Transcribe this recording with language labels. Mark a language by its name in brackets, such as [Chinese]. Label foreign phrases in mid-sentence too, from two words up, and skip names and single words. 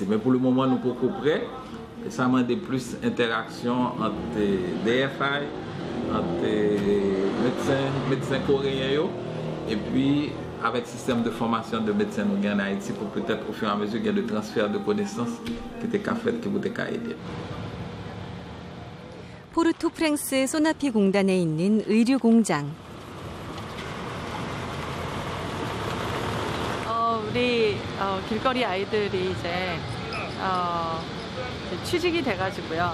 [French] Mais pour le moment, nous sommes beaucoup prêts. Et ça m'a demandé plus d'interaction entre DFI, entre médecins coréens et puis avec le système de formation de médecins en Haïti pour peut-être au fur et à mesure qu'il y a de transfert de connaissances qui était fait qui vous aider. [Korean] 포르토프랑스 소나피 공단에 있는 의류 공장. 우리 길거리 아이들이 이제 취직이 돼가지고요.